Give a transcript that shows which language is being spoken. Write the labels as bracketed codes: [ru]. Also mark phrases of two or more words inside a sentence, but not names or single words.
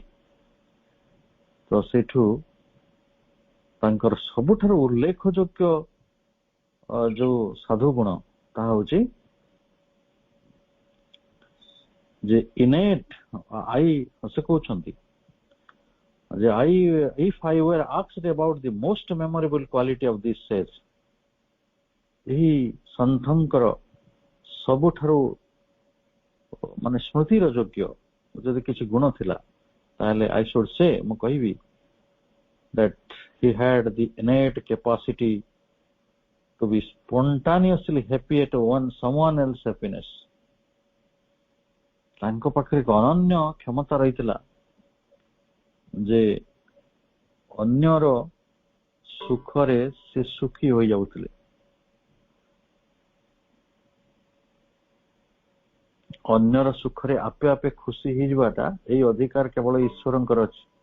[or] ତ ସେଇଠୁ ତାଙ୍କର ସବୁଠାରୁ ଉଲ୍ଲେଖଯୋଗ୍ୟ ଯୋଉ ସାଧୁ ଗୁଣ ତାହା ହଉଛି ଯେ ଇନେଟ୍ ସେ କହୁଛନ୍ତି [en] ଯେ if I were asked about the most memorable quality of this sage, [or] ଏହି ସନ୍ଥଙ୍କର ସବୁଠାରୁ ମାନେ ସ୍ମୃତିର ଯୋଗ୍ୟ ଯଦି କିଛି ଗୁଣ ଥିଲା, ତାହେଲେ [en] I should say, [or] ମୁଁ କହିବି [en] that he had the innate capacity to be spontaneously happy at someone else's happiness. [or] ତାଙ୍କ ପାଖରେ ଏକ ଅନନ୍ୟ କ୍ଷମତା ରହିଥିଲା ଯେ ଅନ୍ୟର ସୁଖରେ ସେ ସୁଖୀ ହୋଇଯାଉଥିଲେ। ଅନ୍ୟର ସୁଖରେ ଆପେ ଆପେ ଖୁସି ହେଇଯିବାଟା ଏଇ ଅଧିକାର କେବଳ ଈଶ୍ୱରଙ୍କର ଅଛି।